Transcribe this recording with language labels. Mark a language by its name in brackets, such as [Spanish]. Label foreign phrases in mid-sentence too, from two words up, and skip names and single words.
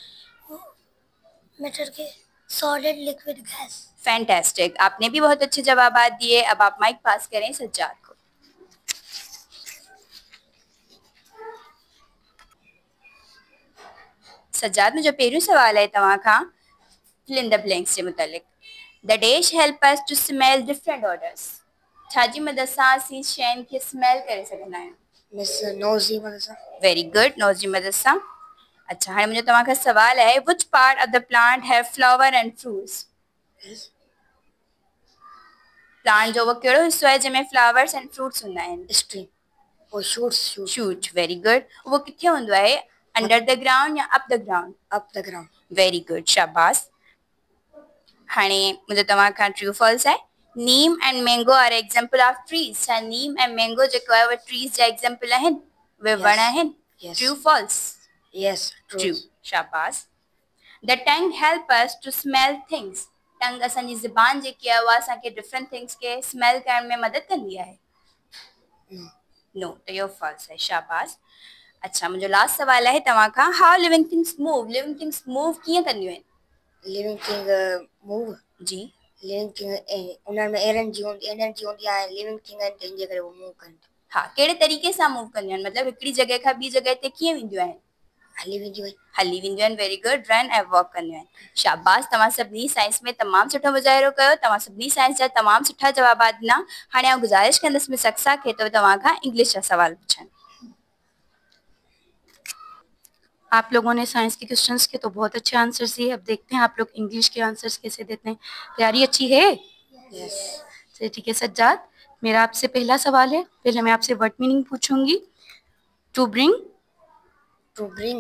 [Hindi] मैटर के [English] solid, liquid, gas. [Hindi] फैंटास्टिक, आपने भी बहुत अच्छे जवाब दिए। अब आप माइक पास करें सज्जाद को। [Sindhi] सज्जाद, मुझे पहिरियों सवाल है तव्हां खां [English] fill in the blanks [Sindhi] जे मुतालिक। [English] The dash help us to smell different odours? [Sindhi] छाजी मदद सां असीं शयुनि खे स्मेल करे सघंदा आहियूं? मिस नोज़ जी मदद सां। [English] very good, [Sindhi] नोज़ जी मदद सां। अच्छा, हाणे मुंहिंजो तव्हां खां सवाल आहे, [English] Which part of the plant have flower and fruits? [Sindhi] प्लांट जो वो कहिड़ो हिस्सो आहे जंहिंमें [English] flowers and fruits [Sindhi] हूंदा आहिनि? [English] stream और shoots. [Sindhi] शूट। [English] very good. [Sindhi] वो किथे हूंदो आहे, [English] under the ground या up the ground? Up the ground. Very good, [Sindhi] शाबाश। हाणे मुंहिंजो तव्हां खां [English] true false [Sindhi] आहे, [English] Neem and mango are example of trees? [Sindhi] छा नीम ऐं मैंगो जेको आहे उहे ट्रीज जा एग्जांपल आहिनि, उहे वण आहिनि? [English] True false? Yes, True. शाबाश। The tongue help us to smell things? [Sindhi] टंग असांजी ज़ुबान जेकी आहे उहा असांखे [English] different things [Sindhi] खे स्मेल करण में मदद कंदी आहे? नो, त इहो फॉल्स आहे। शाबाश। अच्छा, मुंहिंजो लास्ट सवाल आहे तव्हां खां, [English] How living things move? living things move [Sindhi] कीअं कंदियूं आहिनि? [English] living thing move [Sindhi] जी। [English] living thing [Sindhi] उन्हनि में एनर्जी हूंदी आहे। [English] living thing [Sindhi] आहिनि तंहिंजे करे उहो मूव कनि। हा, कहिड़े तरीक़े सां मूव कंदियूं आहिनि? मतिलबु हिकिड़ी जॻह खां ॿी जॻह ते कीअं वेंदियूं आहिनि? हली विंजी भाई हली विंजन [English] very good [Sindhi] रन ऐं वॉक कंदियूं आहिनि शाबाश तव्हां सभिनी साइंस में तमामु सुठो मुज़ाहिरो कयो तव्हां सभिनी साइंस जा तमामु सुठा जवाब ॾिना हाणे आउं गुज़ारिश कंदसि मिस अक्सा खे तो तव्हां खां इंग्लिश जा सवाल पुछनि [Hindi] आप लोगों ने साइंस के क्वेश्चंस के तो बहुत अच्छे आंसर्स दिए अब देखते हैं आप लोग इंग्लिश के आंसर्स कैसे देते हैं तैयारी अच्छी है [English] yes [Hindi] चलिए ठीक है सज्जाद मेरा आपसे पहला सवाल है पहले मैं आपसे [English] word meaning [Hindi] पूछूंगी [English] to bring